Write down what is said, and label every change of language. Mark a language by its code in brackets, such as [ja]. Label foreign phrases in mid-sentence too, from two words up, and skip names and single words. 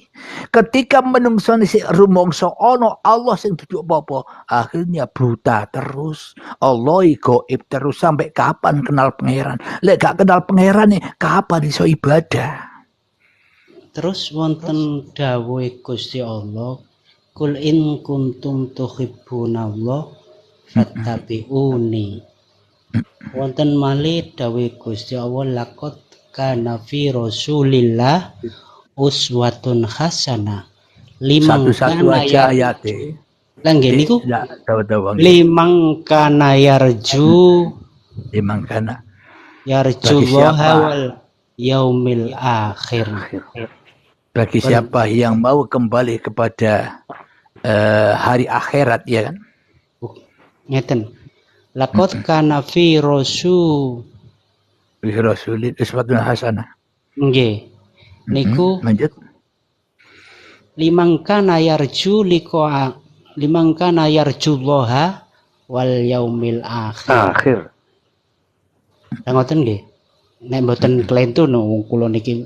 [jv] Ketika menungsane si rumangsa ono Allah sing dudu apa-apa, akhirnya buta terus. [id] Allah gaib terus sampai kapan kenal pangeran? [jv] Lek gak kenal pangeran nih, kapan iso ibadah? Terus wonten dawuh Gusti Allah, [ar] "قل إن كنتم تحبون الله فاتبعوني." [jv] Wonten malih dawuh Gusti Allah, [ar] "لقد كان في رسول الله أسوة حسنة." [id] Satu-satu aja ayate. [jv] Lah nggih niku Ndak tahu-tahu. [ar] لمن كان يرجو لمن كان. يرجو الله واليوم الآخر. [id] Bagi siapa yang mau kembali kepada hari akhirat, ya kan? [jv] Ngeten. [ar] لقد كان في رسول أسوة حسنة. [jv] nggih. Niku Lanjut. [ar] لمن كان يرجو الله واليوم الآخر. [jv] Lah ngoten nggih. Nek mboten kelentun wong kula niki